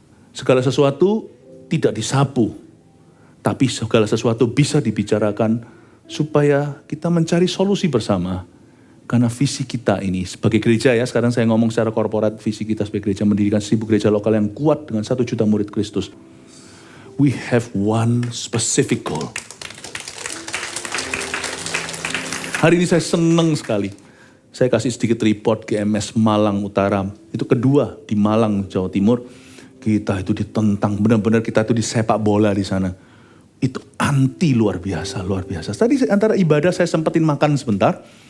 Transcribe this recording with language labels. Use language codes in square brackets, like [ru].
[id] Segala sesuatu tidak disapu, tapi segala sesuatu bisa dibicarakan supaya kita mencari solusi bersama. Karena visi kita ini sebagai gereja ya, sekarang saya ngomong secara korporat, visi kita sebagai gereja mendirikan 1000 gereja lokal yang kuat dengan 1 juta murid Kristus. [en] We have one specific goal. [id] Hari ini saya senang sekali. Saya kasih sedikit report GMS Malang Utara. Itu kedua di Malang, Jawa Timur. Kita itu ditentang, benar-benar kita itu disepak bola di sana. Itu anti luar biasa, luar biasa. Tadi antara ibadah saya sempetin makan sebentar.